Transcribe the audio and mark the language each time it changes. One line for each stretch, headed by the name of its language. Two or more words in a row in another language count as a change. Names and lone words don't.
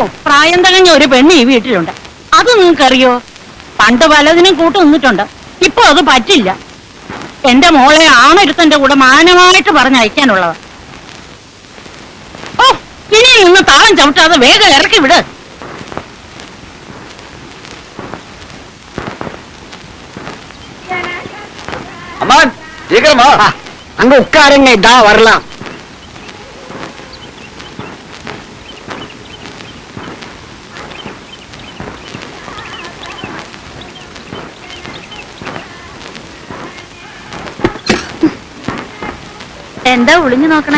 Malayalam: പ്രായം തികഞ്ഞ ഒരു പെണ്ണ് ഈ വീട്ടിലുണ്ട്, അത് നിങ്ങൾക്കറിയോ? പണ്ട് പലതിനും കൂട്ടു നിന്നിട്ടുണ്ട്, ഇപ്പൊ അത് പറ്റില്ല. എന്റെ മോളെ ആണൊരുത്തന്റെ കൂടെ മാനമായിട്ട് പറഞ്ഞയക്കാനുള്ളതാ. ഓ, ഇനി നിന്ന് താളം ചവിട്ടാതെ വേഗം ഇറക്കി വിട്.
Tamil: அம்மா சீக்கிரமா அங்க உட்காருங்க, இதா வரலாம்.
Malayalam: എന്താ ഒളിഞ്ഞു നോക്കണേ?